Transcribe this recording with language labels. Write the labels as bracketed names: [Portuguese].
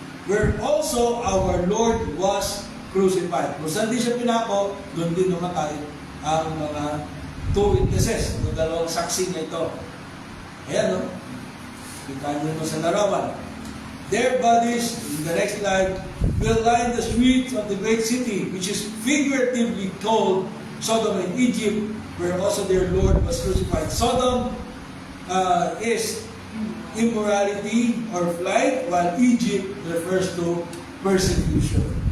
[English] Where also our Lord was crucified. [Filipino] Kung saan din siya pinako, doon din namatay ang mga 2 witnesses, ang dalawang saksi niya ito. Ayan, no? Kita nyo ito sa larawan. [English] Their bodies, in the next slide, will line the streets of the great city, which is figuratively called Sodom and Egypt, where also their Lord was crucified. Sodom is immorality or flight, while Egypt refers to persecution.